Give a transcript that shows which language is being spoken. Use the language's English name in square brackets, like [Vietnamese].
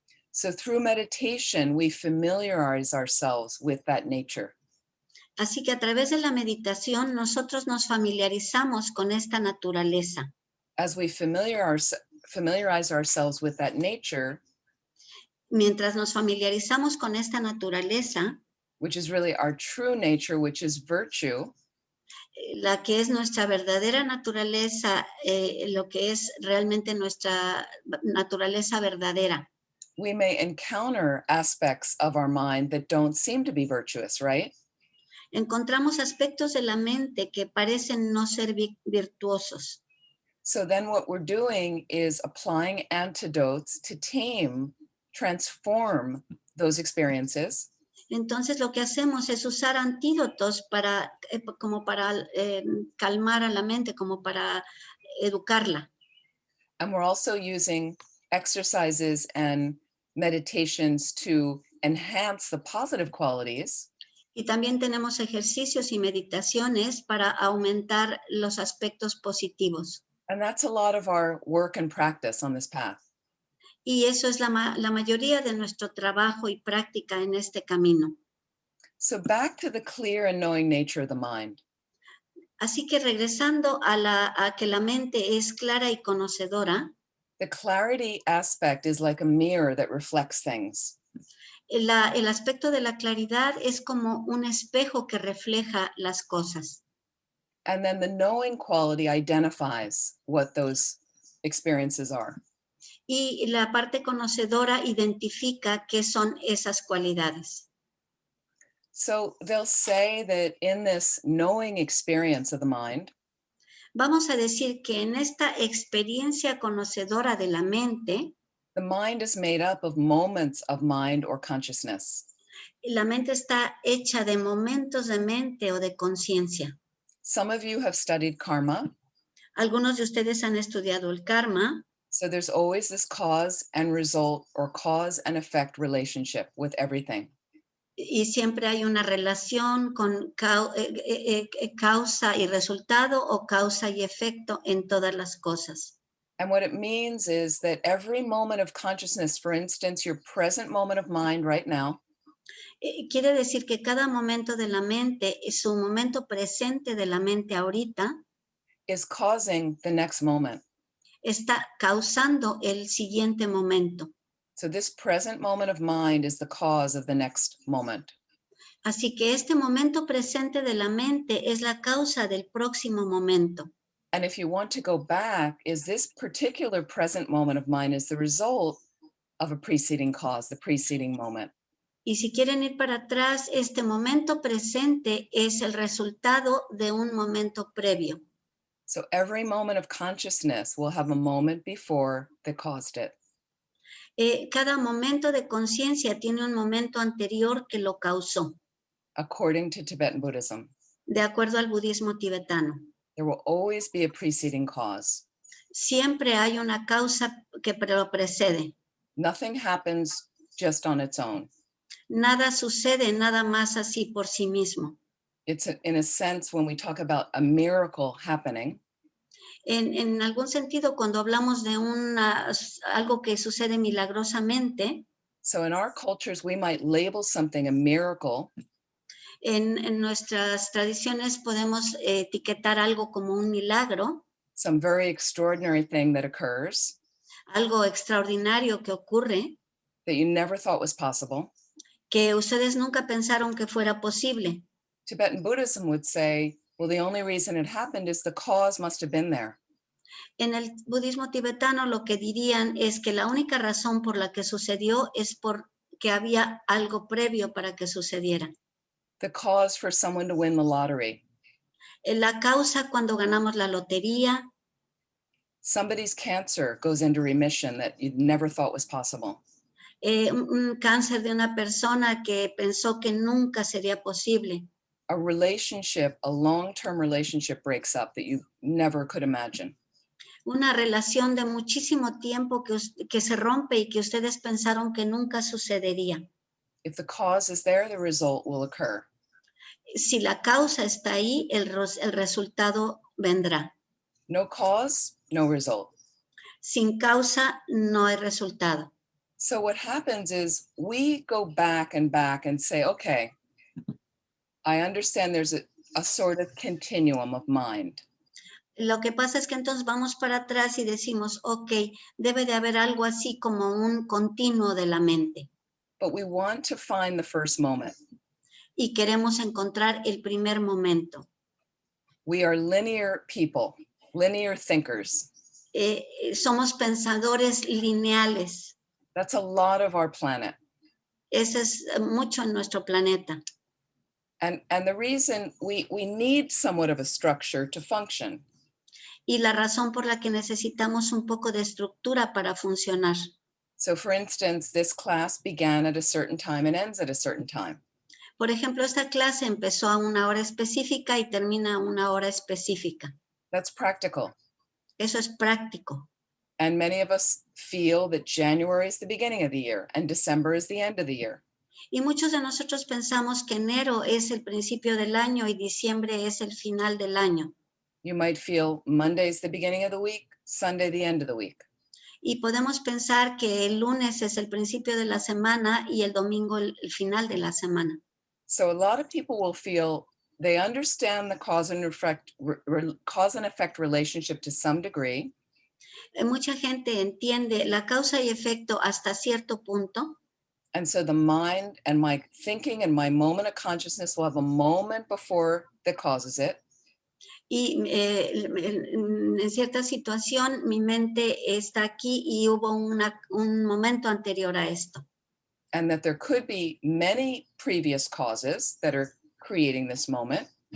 [English] So through meditation, we familiarize ourselves with that nature. [Spanish] Así que a través de la meditación, nosotros nos familiarizamos con esta naturaleza. [English] As we familiarize ourselves with that nature, [Spanish] mientras nos familiarizamos con esta naturaleza, [English] which is really our true nature, which is virtue, [Spanish] la que es nuestra verdadera naturaleza, lo que es realmente nuestra naturaleza verdadera. [English] We may encounter aspects of our mind that don't seem to be virtuous, right? [Spanish] Encontramos aspectos de la mente que parecen no ser virtuosos. [English] So then what we're doing is applying antidotes to tame, transform those experiences. [Spanish] Entonces lo que hacemos es usar antídotos como para calmar a la mente, como para educarla. [English] And we're also using exercises and meditations to enhance the positive qualities. [Spanish] Y también tenemos ejercicios y meditaciones para aumentar los aspectos positivos. [English] And that's a lot of our work and practice on this path. [Spanish] Y eso es la mayoría de nuestro trabajo y práctica en este camino. [English] So back to the clear and knowing nature of the mind. [Spanish] Así que regresando a que la mente es clara y conocedora, [English] The clarity aspect is like a mirror that reflects things. [Spanish] el aspecto de la claridad es como un espejo que refleja las cosas. [English] And then the knowing quality identifies what those experiences are. [Spanish] Y la parte conocedora identifica qué son esas cualidades. [English] So they'll say that in this knowing experience of the mind, [Spanish] Vamos a decir que en esta experiencia conocedora de la mente, [English] the mind is made up of moments of mind or consciousness. [Spanish] la mente está hecha de momentos de mente o de conciencia. [English] Some of you have studied karma. [Spanish] Algunos de ustedes han estudiado el karma, [English] So there's always this cause and result or cause and effect relationship with everything. [Spanish] y siempre hay una relación con causa y resultado o causa y efecto en todas las cosas. [English] And what it means is that every moment of consciousness, for instance, your present moment of mind right now, [Spanish] Quiere decir que cada momento de la mente, su momento presente de la mente ahorita, [English] is causing the next moment. [Spanish] está causando el siguiente momento. [English] So this present moment of mind is the cause of the next moment. [Spanish] Así que este momento presente de la mente es la causa del próximo momento. [English] And if you want to go back, is this particular present moment of mind is the result of a preceding cause, the preceding moment. [Spanish] Y si quieren ir para atrás, este momento presente es el resultado de un momento previo. [English] So every moment of consciousness will have a moment before that caused it. [Spanish] Cada momento de conciencia tiene un momento anterior que lo causó, [English] According to Tibetan Buddhism, [Spanish] de acuerdo al budismo tibetano. [English] there will always be a preceding cause. [Spanish] Siempre hay una causa que lo precede. [English] Nothing happens just on its own. [Spanish] Nada sucede nada más así por sí mismo. [English] It's in a sense, when we talk about a miracle happening, [Spanish] En algún sentido, cuando hablamos de algo que sucede milagrosamente, [English] so in our cultures, we might label something a miracle [Spanish] en nuestras tradiciones podemos etiquetar algo como un milagro, [English] some very extraordinary thing that occurs [Spanish] algo extraordinario que ocurre, [English] that you never thought was possible. [Spanish] que ustedes nunca pensaron que fuera posible. [English] Tibetan Buddhism would say, well, the only reason it happened is the cause must have been there. [Spanish] En el budismo tibetano lo que dirían es que la única razón por la que sucedió es porque había algo previo para que sucediera. [English] The cause for someone to win the lottery. [Spanish] La causa cuando ganamos la lotería, [English] Somebody's cancer goes into remission that you never thought was possible. [Spanish] un cáncer de una persona que pensó que nunca sería posible. [English] A relationship, a long-term relationship breaks up that you never could imagine. [Spanish] Una relación de muchísimo tiempo que se rompe y que ustedes pensaron que nunca sucedería. [English] If the cause is there, the result will occur. [Spanish] Si la causa está ahí, el resultado vendrá. [English] No cause, no result. [Spanish] Sin causa no hay resultado. [English] So what happens is we go back and say, okay, I understand there's a sort of continuum of mind. [Spanish] Lo que pasa es que entonces vamos para atrás y decimos, ok, debe de haber algo así como un continuo de la mente. [English] But we want to find the first moment. [Spanish] Y queremos encontrar el primer momento. [English] We are linear people, linear thinkers. [Spanish] Somos pensadores lineales. [English] That's a lot of our planet. [Spanish] Eso es mucho en nuestro planeta. [English] And the reason we need somewhat of a structure to function. [Spanish] Y la razón por la que necesitamos un poco de estructura para funcionar. [English] So for instance, this class began at a certain time and ends at a certain time. [Spanish] Por ejemplo, esta clase empezó a una hora específica y termina a una hora específica. [English] That's practical. [Spanish] Eso es práctico. [English] And many of us feel that January is the beginning of the year and December is the end of the year. [Spanish] Y muchos de nosotros pensamos que enero es el principio del año y diciembre es el final del año. [English] You might feel Monday is the beginning of the week, Sunday the end of the week. [Spanish] Y podemos pensar que el lunes es el principio de la semana y el domingo el final de la semana. [English] So a lot of people will feel they understand the cause and effect relationship to some degree. [Spanish] Mucha gente entiende la causa y efecto hasta cierto punto. [English] And so the mind and my thinking and my moment of consciousness will have a moment before that causes it. [Spanish] Y en cierta situación mi mente está aquí y hubo un momento anterior a esto. [English] And that there could be many previous causes that are creating this moment.